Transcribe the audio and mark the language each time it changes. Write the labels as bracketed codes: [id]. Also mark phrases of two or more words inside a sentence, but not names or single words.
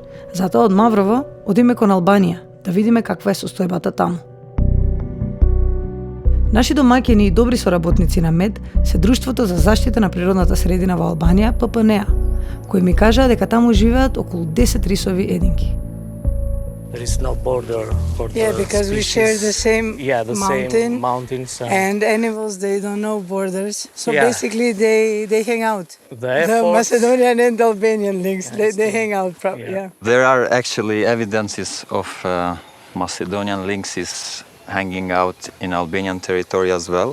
[mk] Затоа од Маврово одиме кон Албанија да видиме каква е состојбата таму. Наши домаќини и добри соработници на МЕД се Друштвото за заштита на природната средина во Албанија, ППНА, кои ми кажаа дека таму живеат околу 10 рисови единки. [en] There is no border for Yeah, the because we species. share the same mountain, same mountains. and animals, they don't know borders. So Yeah. basically, they hang out. The The efforts- Macedonian and Albanian links, they hang out. Yeah. There are actually evidences of Macedonian lynxes hanging out in Albanian territory as well.